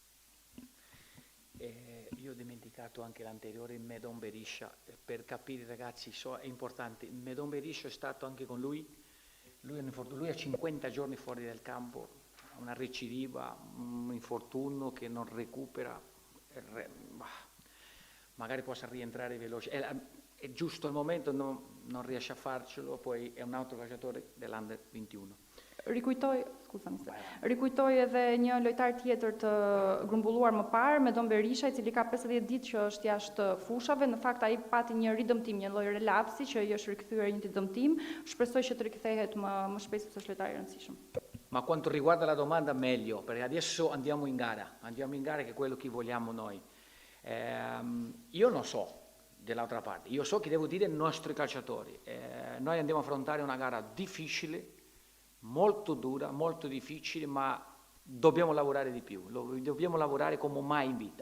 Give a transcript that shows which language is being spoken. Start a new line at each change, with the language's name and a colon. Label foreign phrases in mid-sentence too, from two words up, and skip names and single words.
Italian: Io ho dimenticato anche l'anteriore, Medon Berisha, per capire ragazzi, è importante, Medon Berisha è stato anche con lui ha 50 giorni fuori dal campo, una recidiva, un infortunio che non recupera, magari possa rientrare veloce, è giusto al momento, non riesce a farcelo, poi è un altro calciatore dell'Under 21.
Albanian: Rikujtoj edhe një lojtar tjetër të grumbulluar më parë, Medon Berisha, i cili ka 50 ditë që është jashtë fushave. Në fakt ai pati një ridëmtim, një lloj relapsi që i është rikthyer një dëmtim. Shpresoj që të rikthehet më shpejt sepse është lojtar i rëndësishëm.
Italian: Ma quanto riguarda la domanda meglio, perché adesso andiamo in gara che è quello che vogliamo noi. Io non so dell'altra parte, io so che devo dire ai nostri calciatori. Noi andiamo a affrontare una gara difficile, molto dura, molto difficile, ma dobbiamo lavorare di più, dobbiamo lavorare come mai in vita.